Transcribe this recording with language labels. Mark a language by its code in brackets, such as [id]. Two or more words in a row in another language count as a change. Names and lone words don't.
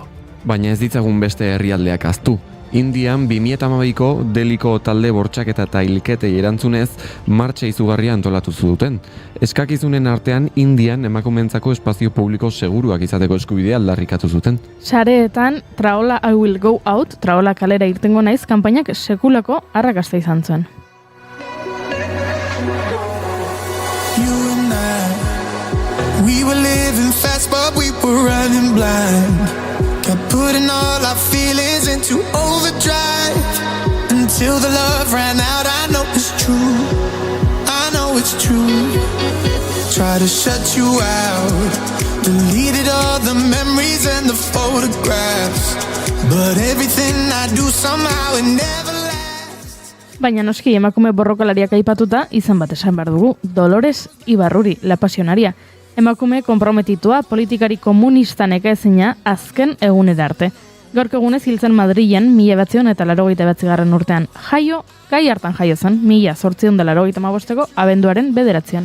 [eu] Baina ez ditzagun beste herrialdeak ahaztu. Indian 2012ko Deliko talde bortxaketa eta hilketei erantzunez martxa izugarria antolatu zuten. Eskakizunen artean Indian emakumeentzako espazio publiko seguruak izateko eskubidea aldarrikatu zuten. Sareetan Traola I Will Go Out, Traola kalera irtengo naiz, kanpainak sekulako arrakasta izan zuen. [en] We were living fast, but we were running blind. Kept putting all our feelings into overdrive until the love ran out. I know it's true. I know it's true. Try to shut you out. Deleted all the memories and the photographs. But everything I do somehow it never lasts. [eu] Baina noski emakume borrokalariak aipatuta izan bat esan behar dugu, Dolores Ibarruri, la pasionaria. Emakume konprometitua, politikari komunista nekaezina azken egunera arte. Gaurko egunez hiltzen Madrilen 1989 urtean. Gai hartan jaio zen, 1885ko abenduaren 9.